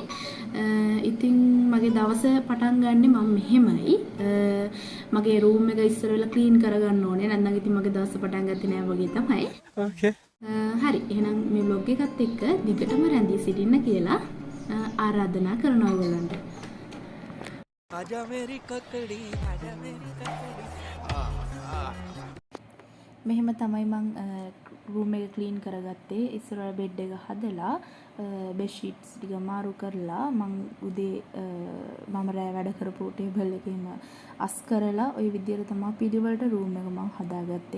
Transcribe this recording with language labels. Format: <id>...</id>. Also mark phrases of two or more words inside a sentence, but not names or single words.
<si>ඉතින් මගේ දවස පටන් ගන්නෙ මම මෙහෙමයි. මගේ රූම් එක ඉස්සර වෙලා ක්ලීන් කරගන්න ඕනේ. නැත්නම් ඉතින් මගේ දවස පටන් ගත්තේ නෑ වගේ තමයි.</si> <en>Okay.</en> <si>හරි. එහෙනම් මේ vlog එකත් එක්ක දිගටම රැඳී සිටින්න කියලා ආරාධනා කරනවා ඔයගලන්ට.</si> <hi>आजा मेरी ककड़ी आजा मेरी ककड़ी</hi> <si>මෙහෙම තමයි මං රූම් එක ක්ලීන් කරගත්තේ. ඉස්සරහ බෙඩ් එක හදලා</si> <en>bed sheets</en> <si>ටික මාරු කරලා මං උදේ මම රෑ වැඩ කරපු ටේබල් එකේම අස් කරලා ওই විදියට තමයි පිළිවෙලට රූම් එක මං හදාගත්තේ.</si>